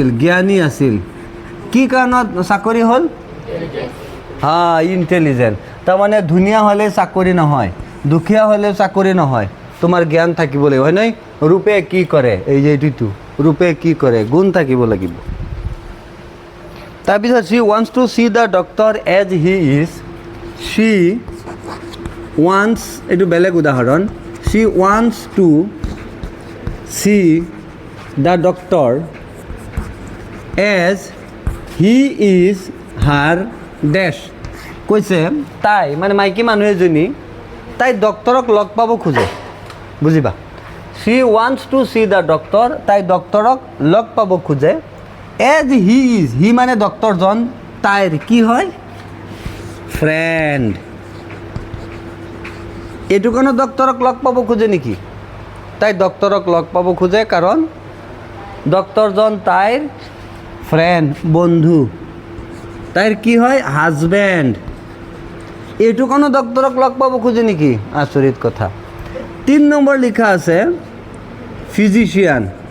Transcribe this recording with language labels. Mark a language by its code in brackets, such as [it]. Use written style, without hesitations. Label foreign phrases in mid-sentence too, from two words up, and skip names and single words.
[as] জ্ঞানী আছিল কি কাৰণত চাকৰি হ'ল ইণ্টেলিজেণ্ট তাৰমানে ধুনীয়া হ'লে চাকৰি নহয় দুখীয়া হ'লে চাকৰি নহয় তোমাৰ জ্ঞান থাকিব লাগিব হয় নাই ৰূপে কি কৰে এই যে এইটো ৰূপে কি কৰে গুণ থাকিব লাগিব তাৰপিছত [en] she wants to see the doctor as he is she wants [as] এইটো বেলেগ উদাহৰণ [en] she wants to see the doctor as he is her dash [as] কৈছে তাই মানে মাইকী মানুহ এজনী তাই ডক্টৰক লগ পাব খোজে বুজিবা [en] she wants to see the doctor [as] তাই ডক্টৰক লগ পাব খোজে [en] as he is [as] he মানে ডক্টৰজন তাইৰ কি হয় ফ্ৰেণ্ড এইটো কাৰণে ডক্টৰক লগ পাব খোজে নেকি তাই ডক্টৰক লগ পাব খোজে কাৰণ ডক্টৰজন তাইৰ ফ্ৰেণ্ড বন্ধু তাইৰ কি হয় হাজবেণ্ড এইটো কাৰণে ডক্টৰক লগ পাব খোজে নেকি আচৰিত কথা 3 নম্বৰ লিখা আছে ফিজিচিয়ান